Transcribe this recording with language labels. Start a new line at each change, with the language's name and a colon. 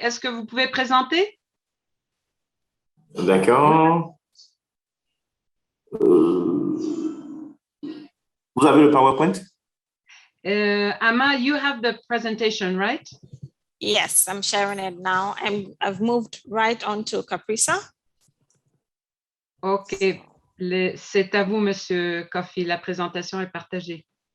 French: Est-ce que vous pouvez présenter? D'accord. Vous avez le PowerPoint?
English: Amma, you have the presentation, right? Yes, I'm sharing it now. I've moved right on to Caprisa. OK.
French: C'est à vous, Monsieur Coffey. La présentation est partagée.